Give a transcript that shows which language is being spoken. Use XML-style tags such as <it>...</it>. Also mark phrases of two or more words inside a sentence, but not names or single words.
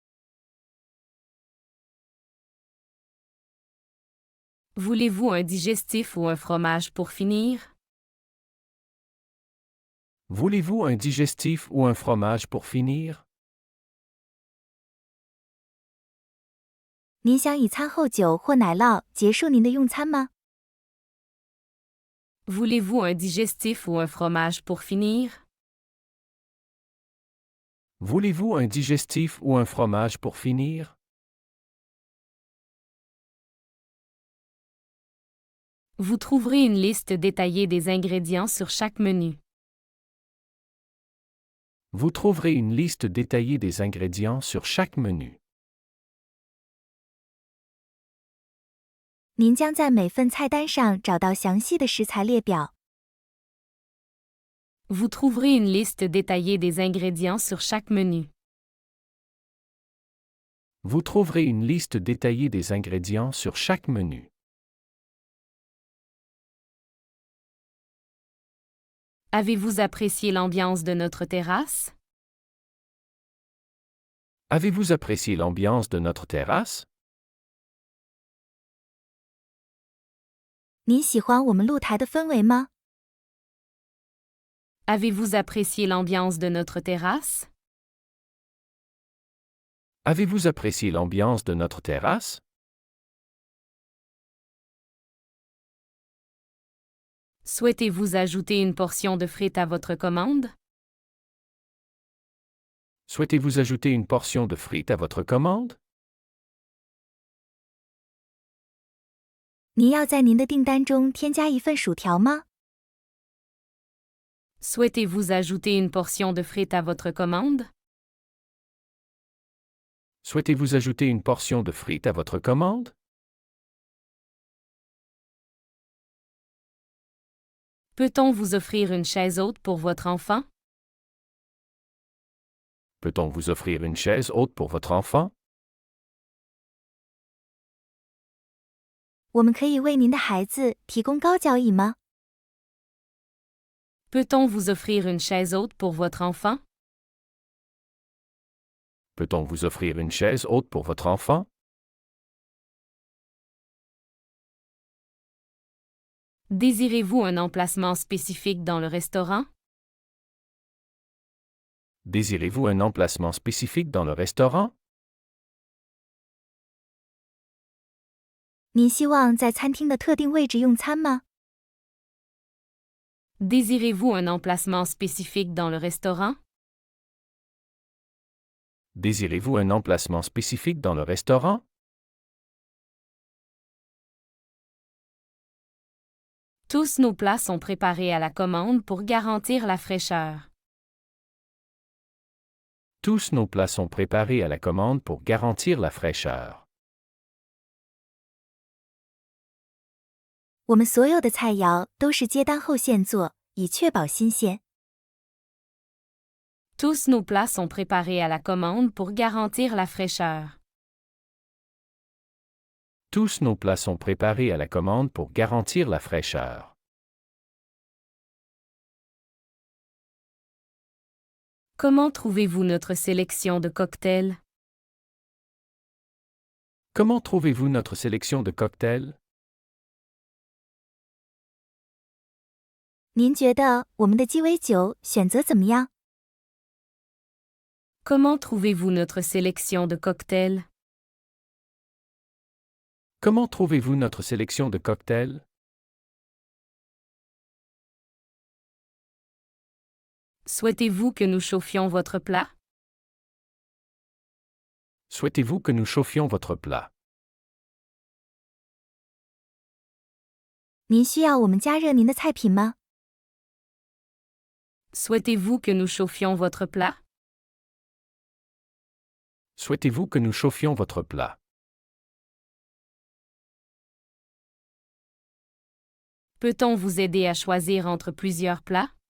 <fr>Voulez-vous un digestif ou un fromage pour finir? Voulez-vous un digestif ou un fromage pour finir?</fr> <zh>您想以餐后酒或奶酪结束您的用餐吗？</zh> <fr>Voulez-vous un digestif ou un fromage pour finir? Voulez-vous un digestif ou un fromage pour finir? Vous trouverez une liste détaillée des ingrédients sur chaque menu. Vous trouverez une liste détaillée des ingrédients sur chaque menu.</fr> <zh>您将在每份菜单上找到详细的食材列表。</zh> <fr>Vous trouverez une liste détaillée des ingrédients sur chaque menu. Vous trouverez une liste détaillée des ingrédients sur chaque menu. Avez-vous apprécié l'ambiance de notre terrasse? Avez-vous apprécié l'ambiance de notre terrasse?</fr> <zh>你喜欢我们露台的氛围吗？</zh> <fr>Avez-vous apprécié l'ambiance de notre terrasse? Avez-vous apprécié l'ambiance de notre terrasse? Souhaitez-vous ajouter une portion de frites à votre commande? Souhaitez-vous ajouter une portion de frites à votre commande?</fr> <zh>您要在您的订单中添加一份薯条吗？</zh> <fr>Souhaitez-vous ajouter une portion de frites à votre commande? Souhaitez-vous ajouter une portion de frites à votre commande? Peut-on vous offrir une chaise haute pour votre enfant? Peut-on vous offrir une chaise haute pour votre enfant?</fr> <zh>我们可以为您的孩子提供高脚椅吗？</zh> <fr>Peut-on vous offrir une chaise haute pour votre enfant? Peut-on vous offrir une chaise haute pour votre enfant? Désirez-vous un emplacement spécifique dans le restaurant? Désirez-vous un emplacement spécifique dans le restaurant?</fr> <zh>您希望在餐厅的特定位置用餐吗？</zh> <fr>Désirez-vous un emplacement spécifique dans le restaurant? Désirez-vous un emplacement spécifique dans le restaurant? Tous nos plats sont préparés à la commande pour garantir la fraîcheur. Tous nos plats sont préparés à la commande pour garantir la fraîcheur.</fr> <zh>我们所有的菜肴都是接单后现做，以确保新鲜。</zh> <fr>Tous nos plats sont préparés à la commande pour garantir la fraîcheur. Tous nos plats sont préparés à la commande pour garantir la fraîcheur. Comment trouvez-vous notre sélection de cocktails? Comment trouvez-vous notre sélection de cocktails?</fr> <zh>您觉得我们的鸡尾酒选择怎么样？</zh> <fr>Comment trouvez-vous notre sélection de cocktails? Comment trouvez-vous notre sélection de cocktails? Souhaitez-vous que nous chauffions votre plat? Souhaitez-vous que nous chauffions votre plat?</fr> <zh>您需要我们加热您的菜品吗？</zh> <fr>Souhaitez-vous que nous chauffions votre plat? Souhaitez-vous que nous chauffions votre plat? Peut-on vous aider à choisir entre plusieurs plats?</fr>